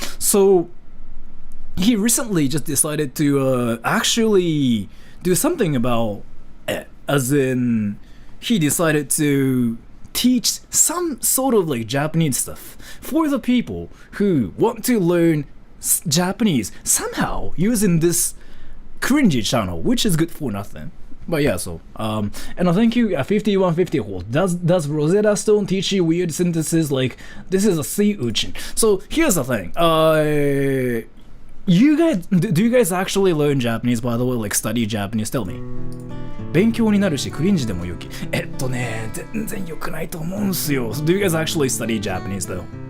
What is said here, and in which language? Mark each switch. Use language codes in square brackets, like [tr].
[en] So he recently just decided to actually do something about it, as in he decided to teach some sort of like Japanese stuff for the people who want to learn Japanese somehow using this cringy channel, which is good for nothing. But yeah, so and I thank you 5154. Does Rosetta Stone teach you weird sentences like this is a sea urchin? So here's the thing. You guys, do you guys actually learn Japanese, by the way? Like study Japanese? Tell me. [ja] 勉強になるしクリンジでも良き。全然良くないと思うんすよ。 [en] Do you guys actually study Japanese though?